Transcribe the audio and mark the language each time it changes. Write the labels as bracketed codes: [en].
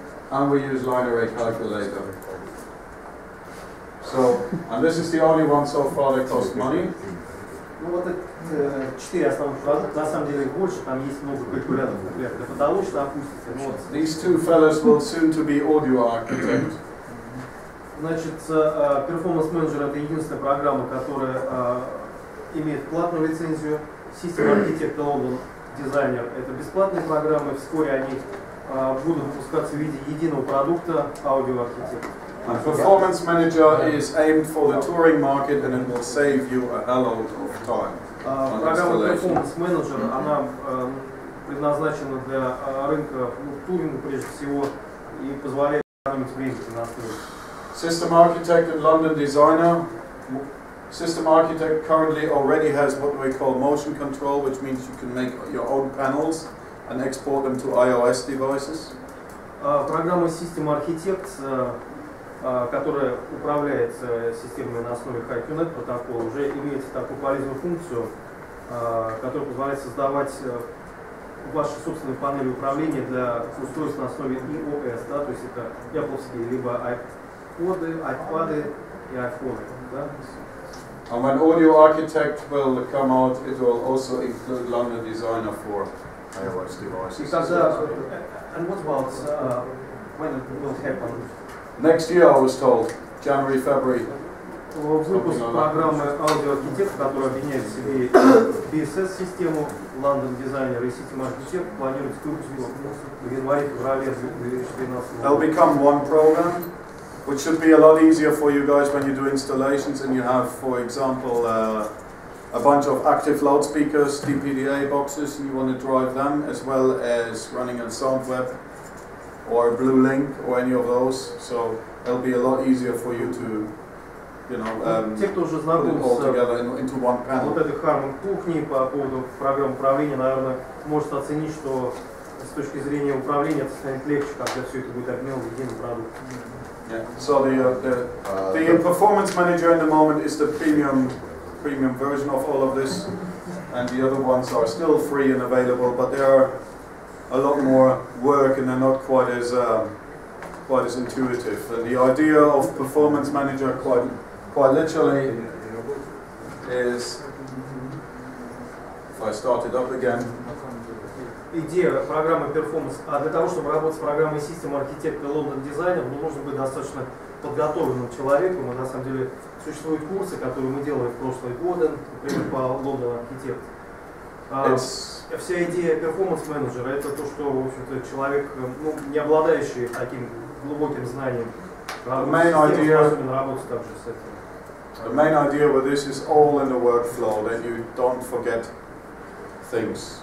[en] And we use line array calculator. So, and this is the only one so far that costs money. [ru] Ну вот это 4 основных продукта, на самом деле их больше, там есть много калькуляторов, например, для потолочной акустики. [en] These two fellows will soon to be Audio Architect. [ru] Значит, Performance Manager это единственная программа, которая имеет платную лицензию. System Architect London Designer это бесплатные программы, вскоре они будут выпускаться в виде единого продукта Audio Architect. [en] And Performance Manager is aimed for the touring market, and it will save you a hell of time. [ru] Программа Performance Manager, она предназначена для рынка туринга прежде всего и позволяет экономить время при настройке. [en] System Architect and London Designer System architect currently already has what we call motion control, which means you can make your own panels and export them to iOS devices. [ru] Программа система архитект, которая управляет системой на основе HiQNet протокола, уже имеет такую полезную функцию, которая позволяет создавать ваши собственные панели управления для устройств на основе iOS, да, то есть это Apple-ские либо iPad и iPhone. Да? [en] And when Audio Architect will come out, it will also include London Designer for iOS devices. And what about when it will happen? Next year, I was told, January, February. [ru] Выпуск программы Audio Architect, которая объединяет в себе PSS-систему, London Designer и System Architect, планируется к выпуску в январе-феврале 2013 года. [en] They'll become one program, which should be a lot easier for you guys when you do installations and you have, for example, a bunch of active loudspeakers, DPDA boxes, and you want to drive them, as well as running a SoundWeb or a Blue Link or any of those. So it'll be a lot easier for you to, you know, [ru] те, кто уже [en] put [ru] знаком [en] it all [ru] с [en] together into one panel. [ru] вот этой Harman кухней по поводу программ управления, наверное, может оценить, что с точки зрения управления это станет легче, когда все это будет обмен в единый продукт. [en] Yeah. So the Performance Manager in the moment is the premium version of all of this, and the other ones are still free and available, but they are a lot more work and they're not quite as intuitive. And the idea of Performance Manager, quite literally, is, if I start it up again. [ru] Идея программы Performance, для того, чтобы работать с программой System Architect и London Designer, нужно быть достаточно подготовленным человеком, и на самом деле существуют курсы, которые мы делали в прошлые годы, например, по London Architect. Вся идея Performance Manager это то, что, в общем-то, человек, ну, не обладающий таким глубоким знанием, способен работать также с этим. [en] The main idea with this is all in the workflow, that you don't forget things.